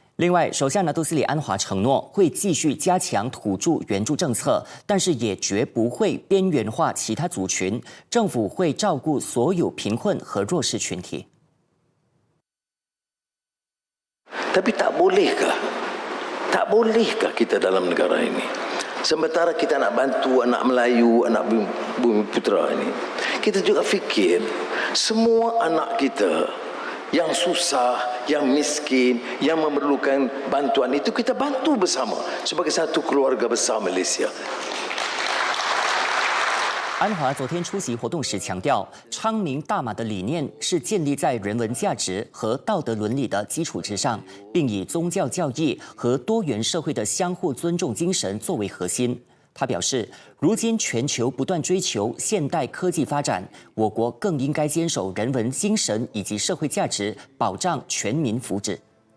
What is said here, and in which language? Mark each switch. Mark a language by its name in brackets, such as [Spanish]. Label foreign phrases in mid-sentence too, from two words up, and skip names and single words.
[Chinese] 另外，首相拿督斯里安华承诺会继续加强土著援助政策，但是也绝不会边缘化其他族群。政府会照顾所有贫困和弱势群体。 [Malay] Tapi tak bolehkah kita dalam negara ini? Sementara kita nak bantu anak Melayu, anak bumi putera ini, kita juga fikir semua anak kita yang susah, yang miskin, yang memerlukan bantuan itu kita bantu bersama sebagai satu keluarga besar Malaysia. [Chinese] 安华昨天出席活动时强调，昌明大马的理念是建立在人文价值和道德伦理的基础之上，并以宗教教义和多元社会的相互尊重精神作为核心。他表示，如今全球不断追求现代科技发展，我国更应该坚守人文精神以及社会价值，保障全民福祉。